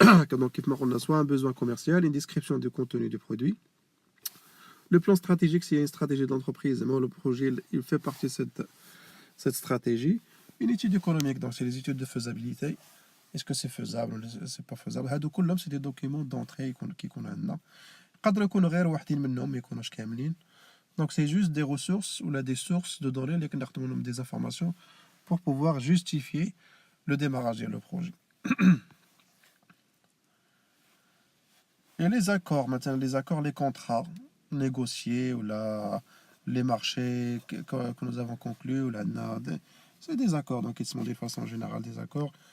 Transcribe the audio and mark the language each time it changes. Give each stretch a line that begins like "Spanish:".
French: Donc on a soit un besoin commercial, une description du contenu du produit. Le plan stratégique, c'est une stratégie d'entreprise, mais le projet il fait partie de cette stratégie. Une étude économique, donc c'est les études de faisabilité. Est-ce que c'est faisable ou c'est pas faisable? C'est des documents d'entrée qui qu'on a là.
Arabic: قدر يكونوا غير واحدين منهم ما يكونوش كاملين.
French: Donc c'est juste des ressources ou là des sources de données
Arabic: اللي كناخذوا منهم
French: des informations pour pouvoir justifier le démarrage du projet. Et les accords, maintenant les accords, les contrats négociés ou là les marchés que nous avons conclus ou là c'est des accords, donc ils sont de façon générale des accords.